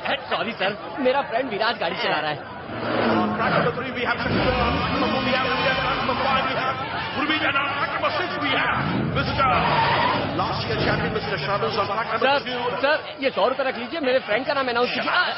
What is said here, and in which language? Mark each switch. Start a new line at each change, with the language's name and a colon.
Hindi: Sorry sir, मेरा friend विराज गाड़ी चला रहा है।
English: Track number 3 we have number 4 we have number 5 we have track number 6 we have Mr. last year champion Mr. Shadows on track number 2.
Hindi: Sir, ये 100 रुपए रख लीजिए, मेरे फ्रेंड का नाम अनाउंस कीजिए।